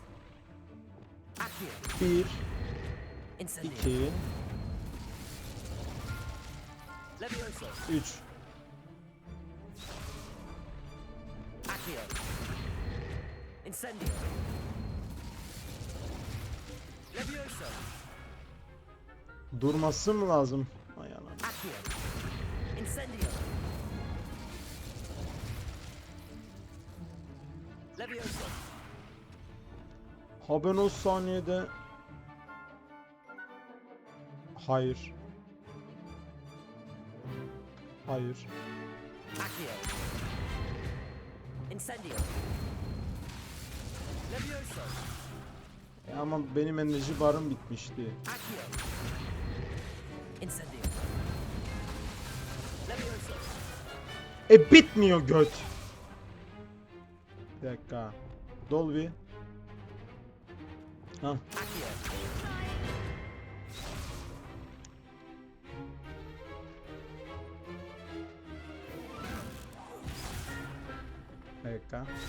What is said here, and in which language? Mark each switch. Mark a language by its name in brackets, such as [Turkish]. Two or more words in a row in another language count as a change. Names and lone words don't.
[Turkish] 1 2 3 Incendio. Levioso. Durması mı lazım? Ay anam. Incendio. Levioso. Ha ben o saniyede... Hayır. Hayır. Accio. Incendio. Levioso. Ama benim enerji barım bitmişti. Accio. Incendio. Levioso. Bitmiyor göt. Bir dakika. Dolby. Hah. Bir dakika.